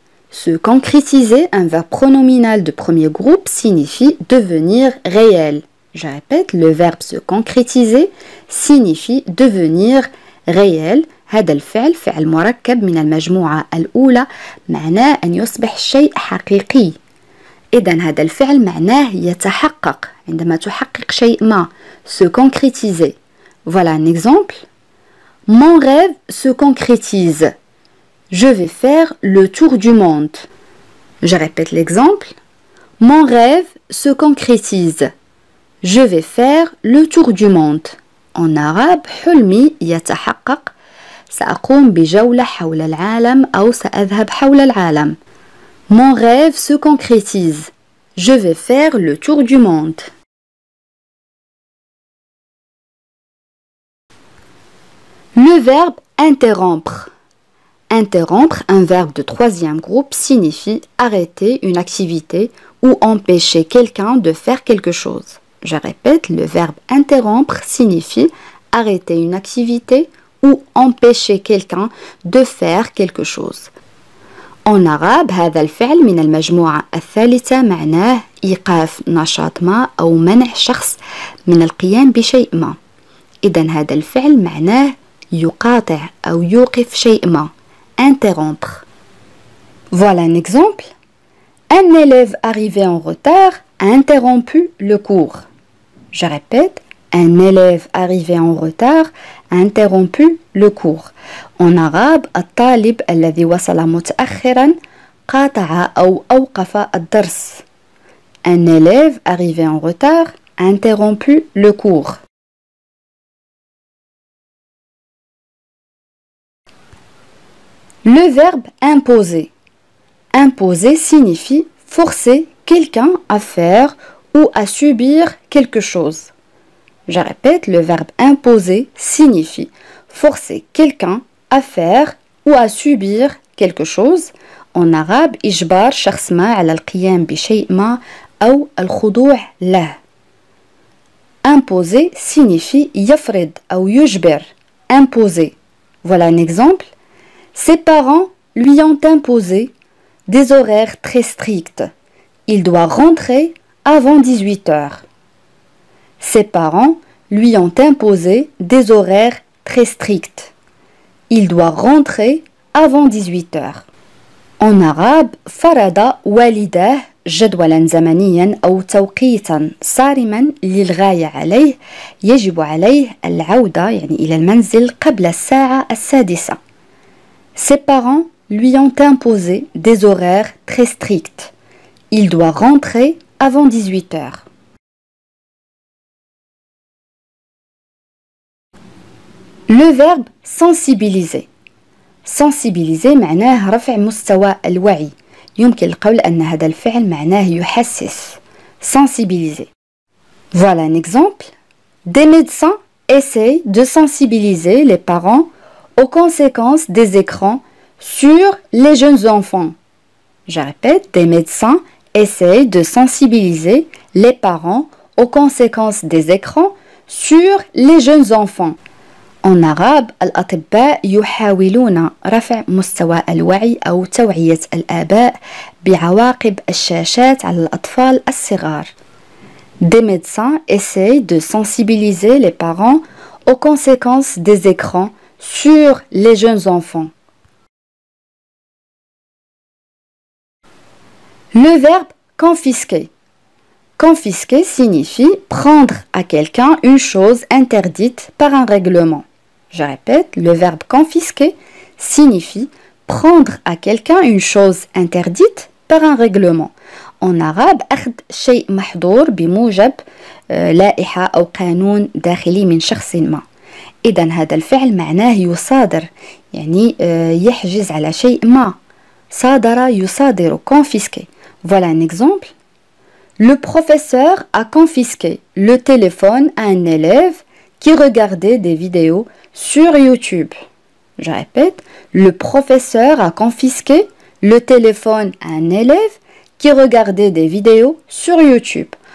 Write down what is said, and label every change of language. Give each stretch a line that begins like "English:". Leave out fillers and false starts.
French: Se concrétiser, un verbe pronominal de premier groupe, signifie devenir réel. Je répète, le verbe se concrétiser signifie devenir réel.
Arabic: هذا الفعل فعل مركب من المجموعة الأولى معناه أن يصبح الشيء حقيقي. إذن هذا الفعل معناه يتحقق عندما تحقق شيء ما.
French: Se concrétiser. Voilà un exemple. Mon rêve se concrétise. Je vais faire le tour du monde. Je répète l'exemple. Mon rêve se concrétise. Je vais faire le tour du monde. En arabe,
Arabic: حلمي يتحقق. سأقوم بجولة حول العالم أو سأذهب حول العالم.
French: Mon rêve se concrétise. Je vais faire le tour du monde. Le verbe interrompre. Interrompre, un verbe de troisième groupe, signifie arrêter une activité ou empêcher quelqu'un de faire quelque chose. Je répète, le verbe interrompre signifie arrêter une activité ou empêcher quelqu'un de faire quelque chose. En arabe
Arabic: هذا الفعل من المجموعة الثالثة معناه إيقاف نشاط ما أو منع شخص من القيام بشيء ما. إذن هذا الفعل معناه يقاطع أو يوقف شيء ما.
French: Interrompre. Voilà un exemple. Un élève arrivé en retard a interrompu le cours. Je répète, un élève arrivé en retard a interrompu le cours. En arabe,
Arabic: الطالب الذي وصل متأخرا قاطع أو أوقف الدرس.
French: Un élève arrivé en retard a interrompu le cours. Le verbe imposer. Imposer signifie forcer quelqu'un à faire ou à subir quelque chose. Je répète, le verbe imposer signifie forcer quelqu'un à faire ou à subir quelque chose. En arabe
Arabic: إجبار شخص ما على القيام بشيء ما أو الخضوع له.
French: Imposer signifie
Arabic: يفرض أو يجبر.
French: Imposer. Voilà un exemple. Ses parents lui ont imposé des horaires très stricts. Il doit rentrer avant 18 heures. Ses parents lui ont imposé des horaires très stricts. Il doit rentrer avant 18 heures. En arabe,
Arabic: فرض والداه جدولا زمنيا أو توقيتا صارما للغاية عليه يجب عليه العودة يعني إلى المنزل قبل الساعة 6.
French: Ses parents lui ont imposé des horaires très stricts. Il doit rentrer avant 18 heures. Le verbe sensibiliser.
Arabic: sensibiliser معناه رفع مستوى الوعي. يمكن القول أن هذا الفعل معناه يحسس.
French: sensibiliser. Voilà un exemple. Des médecins essayent de sensibiliser les parents aux conséquences des écrans sur les jeunes enfants. Je répète, des médecins essayent de sensibiliser les parents aux conséquences des écrans sur les jeunes enfants. En arabe,
Arabic: الأطباء يحاولون رفع مستوى الوعي أو توعية الآباء بعواقب الشاشات على الأطفال الصغار.
French: Des médecins essayent de sensibiliser les parents aux conséquences des écrans sur les jeunes enfants. Le verbe confisquer. Confisquer signifie prendre à quelqu'un une chose interdite par un règlement. Je répète, le verbe confisquer signifie prendre à quelqu'un une chose interdite par un règlement. En arabe,
Arabic: أخذ شيء محظور بموجب لائحة أو قانون داخلي من شخص ما. إذا هذا الفعل معناه يصادر يعني يحجز على شيء ما. صادر يصادر confisquer.
French: Voilà un exemple. Le professeur a confisqué le téléphone à un élève qui regardait des vidéos sur YouTube. Je répète, le professeur a confisqué le téléphone à un élève qui regardait des vidéos sur YouTube.